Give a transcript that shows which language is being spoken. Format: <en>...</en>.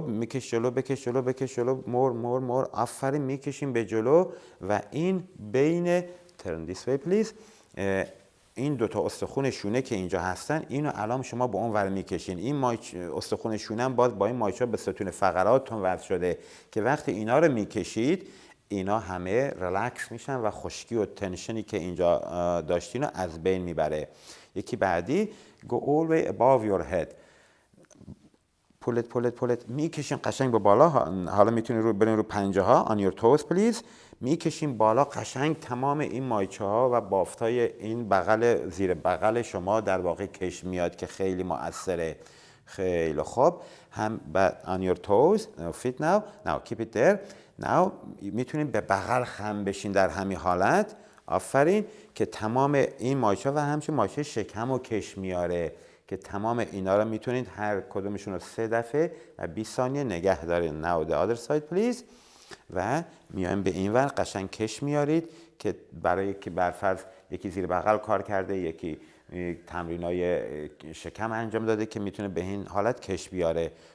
<fa>میکش جلو، بکش جلو، بکش جلو، مور. آفرین، میکشیم به جلو و این بین</fa> <en>turn this way please،</en> <fa>این دوتا استخون شونه که اینجا هستن، اینو الان شما به اون ور میکشین. این استخون شونه هم باز با این مایچه به ستون فقراتتون وصل شده که وقتی اینا رو میکشید اینا همه ریلکس میشن و خشکی و تنشنی که اینجا داشتین رو از بین میبره. یکی بعدی</fa> <en>go all the way above your head، pull it</en> <fa>میکشین قشنگ به بالا. حالا میتونید رو برین رو پنجه ها</fa> <en>on your toes please،</en> <fa>میکشین بالا قشنگ. تمام این مایچه ها و بافتای این بغل، زیر بغل شما در واقع کش میاد که خیلی مؤثره. خیلی خوب، هم</fa> <en>on your toes feet now keep it there now.</en> <fa>میتونین به بغل خم بشین در همین حالت. آفرین، که تمام این مایچه و همچنین مایچه شکم و کش میاره که تمام اینا رو میتونید هر کدومشون رو 3 دفعه و 20 ثانیه نگه دارین.</fa> <en>now the other side please</en> <fa>و میایم به این ور قشنگ کش میارید که برای که برفرض یکی زیر بغل کار کرده، یکی تمرینای شکم انجام داده که میتونه به این حالت کش بیاره.</fa>